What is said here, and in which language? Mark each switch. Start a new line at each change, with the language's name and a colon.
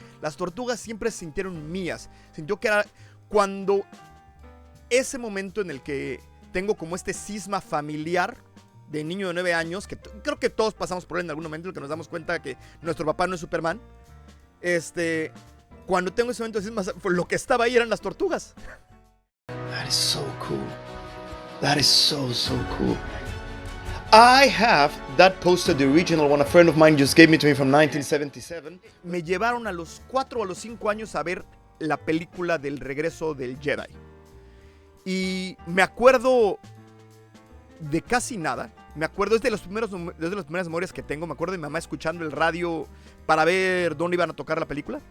Spanish: Las tortugas siempre se sintieron mías. Sintió que era cuando ese momento en el que tengo como este cisma familiar de niño de 9 años, que creo que todos pasamos por él en algún momento, en el que nos damos cuenta que nuestro papá no es Superman. Cuando tengo ese momento de cisma, lo que estaba ahí eran las tortugas.
English: That is so cool. That is so, so cool. I have that poster, the original one. A friend of mine just gave me to me from 1977.
Spanish: Me llevaron a los 4 o a los 5 años a ver la película del regreso del Jedi. Y me acuerdo de casi nada. Me acuerdo, es de las primeras memorias que tengo. Me acuerdo de mi mamá escuchando el radio para ver dónde iban a tocar la película.